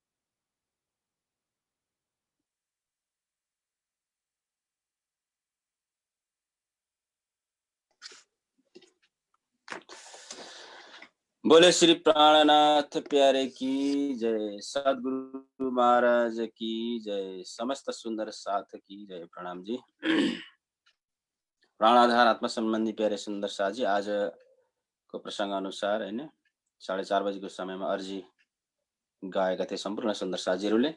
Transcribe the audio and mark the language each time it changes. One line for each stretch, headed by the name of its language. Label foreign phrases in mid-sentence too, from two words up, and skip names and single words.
Hindi: बोले श्री प्राणनाथ प्यारे की जय, सदगुरु महाराज की जय, समस्त सुंदर साथ की जय।
Nepali: प्रणाम जी। प्राणाधार आत्मा संबंधी प्यारे सुंदर साथ जी, आज को प्रसंग अनुसार है 4:30 बजेको समयमा अर्जी गाएका थिए सम्पूर्ण सुंदर साथीहरूले।